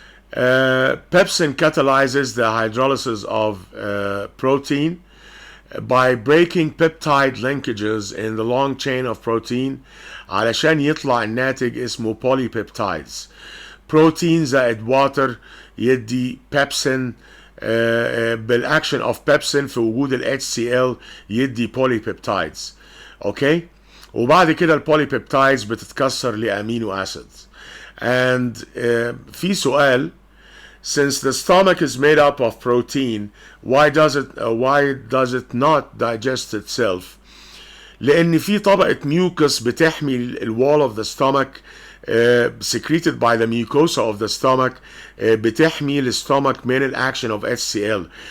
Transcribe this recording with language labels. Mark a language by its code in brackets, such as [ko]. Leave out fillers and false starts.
[en] Pepsin catalyzes the hydrolysis of protein by breaking peptide linkages in the long chain of protein [ar] علشان يطلع الناتج اسمه [en] polypeptides. [ar] بروتين زائد واتر يدي بيبسين، بالاكشن اوف بيبسين في وجود ال HCl يدي polypeptides. اوكي، وبعد كده البوليبيبتايدز بتتكسر لامينو اسيدز. [en] and [ar] في سؤال: [en] since the stomach is made up of protein, why does it not digest itself? [ar] لأن في طبقة [en] mucus بتحمي ال wall of the stomach, secreted by the mucosa of the stomach, بتحمي ال stomach من ال action of HCl.